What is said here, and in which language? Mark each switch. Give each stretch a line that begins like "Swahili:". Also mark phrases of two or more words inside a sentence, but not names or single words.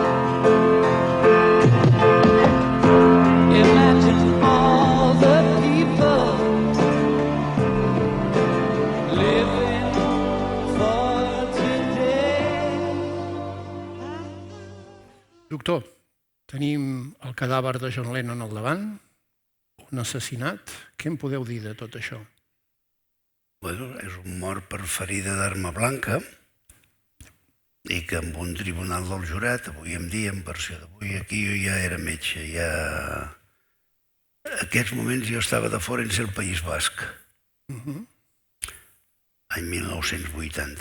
English: Imagine all the people living for today.
Catalan: Doctor, tenim el cadàver de John Lennon al davant, un assassinat. Què en podeu dir de tot això? És un mort per ferida d'arma blanca i que amb un tribunal del jurat, avui en dia, en versió d'avui, aquí jo ja era metge, en aquests moments jo estava de Forense al País Basc, any 1980.